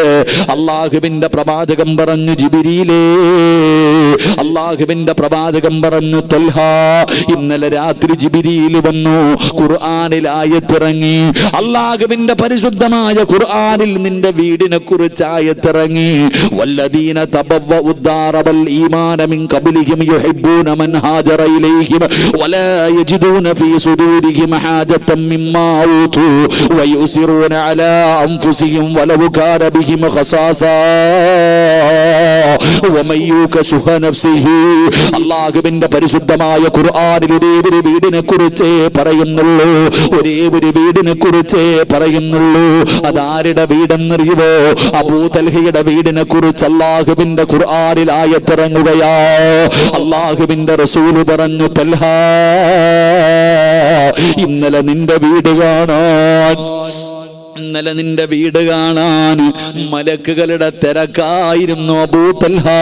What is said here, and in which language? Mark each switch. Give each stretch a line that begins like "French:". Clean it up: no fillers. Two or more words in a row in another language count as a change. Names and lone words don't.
Malayalam: അള്ളാഹുവിന്റെ പ്രവാചകൻ പറഞ്ഞു, ജിബ്രീലേ, അള്ളാഹുവിന്റെ പ്രവാചകൻ പറഞ്ഞു, തൽഹ, ഇന്നലെ രാത്രി ജിബ്രീൽ വന്നു, ഖുർആനിൽ ആയത്തിറങ്ങി. അള്ളാഹുവിന്റെ പരിശുദ്ധമായ ഖുർആനിൽ നിന്റെ വീടിനെ കുറിച്ച് ആയത്തിറങ്ങി.
Arabic: والذين تبوءوا الدار والإيمان من قبلهم يحبون من هاجر إليهم ولا يجدون في صدورهم حاجة مما أوتوا ويؤثرون على أنفسهم ولو كان بهم خصاصة ومن يوق شح نفسه.
Malayalam: അള്ളാഹുവിന്റെ പരിശുദ്ധമായ ഖുർആനിൽ ഒരേ ഒരു വീടിനെ കുറിച്ചേ പറയുന്നുള്ളൂ, ഒരേ ഒരു വീടിനെ കുറിച്ചേ പറയുന്നുള്ളൂ. അതാരുടെ വീടെന്നറിയുവോ? അബൂ തൽഹയുടെ വീടിനെ കുറിച്ച് അള്ളാഹുവിന്റെ ഖുർആനിൽ ആയത്തിറങ്ങുകയാ. അള്ളാഹുവിന്റെ റസൂല് പറഞ്ഞു, തൽഹ, ഇന്നലെ നിന്റെ വീട് കാണാൻ, ഇന്നലെ നിന്റെ വീട് കാണാൻ മലക്കുകളുടെ തിരക്കായിരുന്നു അബൂ തൽഹ.